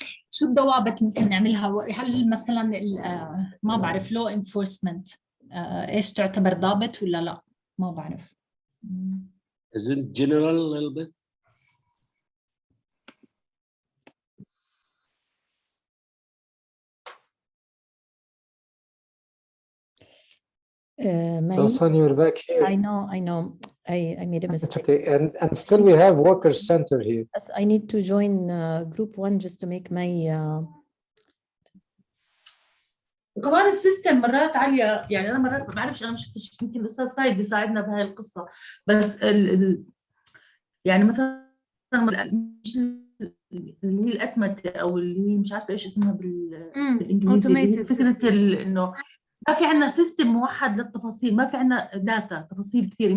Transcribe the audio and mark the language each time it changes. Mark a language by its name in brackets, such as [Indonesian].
[Arabic] شو الضوابط اللي ممكن نعملها؟ هل مثلا ما بعرف law enforcement ايش تعتبر ضابط ولا لا؟ ما بعرف. [English] Is it general a little bit? So Son, you're back here. I know. I made a mistake. It's okay, and still we have workers center here. Yes, I need to join group 1 just to make my. [Arabic] وكمان السيستم مرات عاليه، يعني انا مرات ما بعرفش، انا مش شفتش، يمكن الاستاذ فايد بيساعدنا بهاي القصه، بس يعني مثلا مش اللي هي الاتمته او اللي هي مش عارفه ايش اسمها بالانجليزي، اللي هي فكره انه ما في عندنا سيستم موحد للتفاصيل، ما في عندنا داتا تفاصيل كثير.